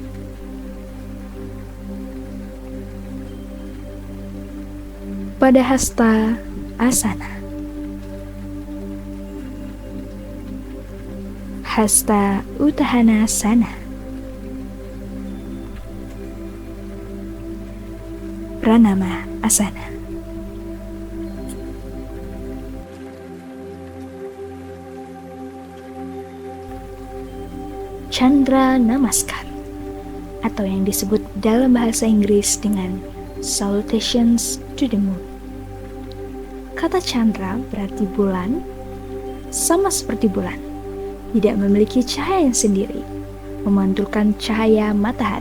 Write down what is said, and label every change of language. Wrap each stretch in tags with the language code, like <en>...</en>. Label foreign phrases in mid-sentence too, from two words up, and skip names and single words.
<id>Pada Hasta Asana, Hasta Uttanasana, Pranama Asana. Chandra Namaskar atau yang disebut dalam bahasa Inggris dengan</id> <en>Salutations to the Moon.</en> <id>Kata Chandra berarti bulan, sama seperti bulan, tidak memiliki cahaya yang sendiri, memantulkan cahaya matahari.</id>